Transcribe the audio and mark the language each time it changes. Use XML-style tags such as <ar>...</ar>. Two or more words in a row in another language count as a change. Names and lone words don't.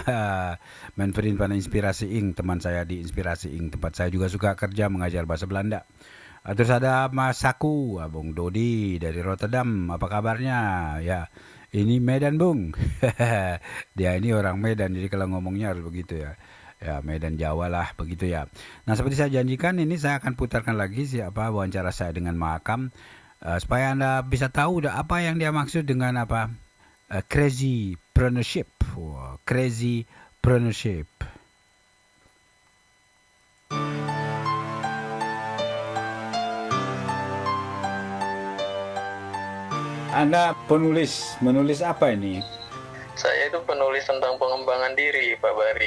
<nl>Mijn vriend van</nl> <id>Inspirasi Ing, teman saya di Inspirasi Ing, tempat saya juga suka kerja mengajar bahasa Belanda. Terus ada Mas Saku, Bung Dodi dari Rotterdam, apa kabarnya? Ya, ini Medan Bung. Dia ini orang Medan, jadi kalau ngomongnya harus begitu ya. Ya, Medan Jawa lah begitu ya. Nah, seperti saya janjikan, ini saya akan putarkan lagi wawancara saya dengan Mahakam. Supaya Anda bisa tahu apa yang dia maksud dengan</id> <en>crazy preneurship. Crazy preneurship.</en> <id>Anda menulis apa ini? Saya itu penulis tentang pengembangan diri, Pak Bari.</id>